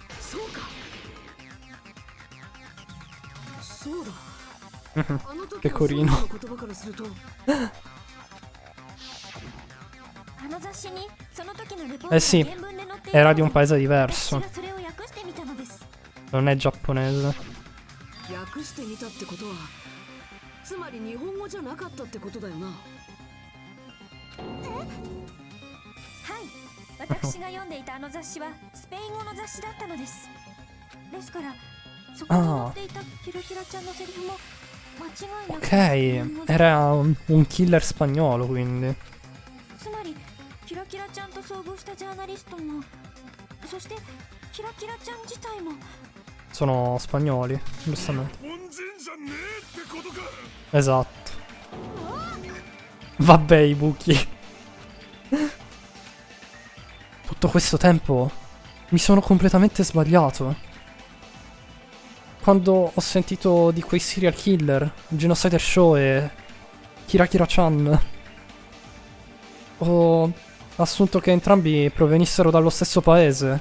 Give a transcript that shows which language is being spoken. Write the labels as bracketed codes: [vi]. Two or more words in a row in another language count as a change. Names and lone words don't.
[it] Pecorino. Eh sì, era di un paese diverso. Non è giapponese. [ja] 訳してみたってことはつまり日本語じゃなかったってことだよな。はい私が読んでいたあの雑誌はスペイン語の雑誌だったのです。ですからそこに載っていたキラキラちゃんのセリフも間違いなく [it] Ok, era un killer spagnolo quindi. [ja] つまりキラキラちゃんと遭遇したジャーナリストもそしてキラキラちゃん自体も [it] Sono spagnoli, giustamente. Esatto. Vabbè, i buchi. Tutto questo tempo mi sono completamente sbagliato. Quando ho sentito di quei serial killer, Genocider Show e Kira Kira-chan, ho assunto che entrambi provenissero dallo stesso paese.